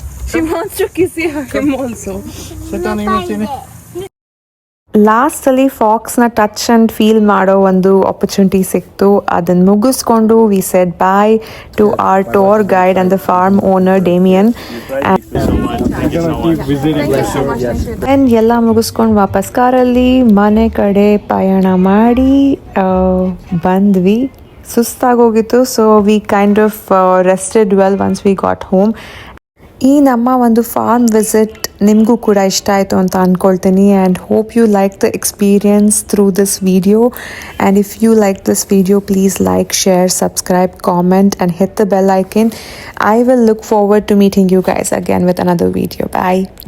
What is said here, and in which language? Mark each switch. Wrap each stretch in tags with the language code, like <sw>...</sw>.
<en>She wants to kiss him also. Sit down here.</en> <kn>ಲಾಸ್ಟಲ್ಲಿ ಫಾಕ್ಸ್ನ touch and feel ಮಾಡೋ ಒಂದು opportunity ಸಿಕ್ತು. ಅದನ್ನು ಮುಗಿಸ್ಕೊಂಡು</kn> <en>We said bye to our tour guide and the farm owner Damian.</en> <kn>And ಎಲ್ಲ ಮುಗಿಸ್ಕೊಂಡು ವಾಪಸ್ ಕಾರಲ್ಲಿ ಮನೆ ಕಡೆ ಪಯಣ ಮಾಡಿ ಬಂದ್ವಿ. ಸುಸ್ತಾಗೋಗಿತ್ತು.</kn> <en>So we kind of rested well once we got home.</en> <kn>ಈ ನಮ್ಮ ಒಂದು ಫಾರ್ಮ್ ವಿಸಿಟ್ ನಿಮಗೂ ಕೂಡ ಇಷ್ಟ ಆಯಿತು ಅಂತ ಅಂದ್ಕೊಳ್ತೀನಿ.</kn> <en>And hope you like the experience through this video. And if you like this video, please like, share, subscribe, comment and hit the bell icon. I will look forward to meeting you guys again with another video. Bye.</en>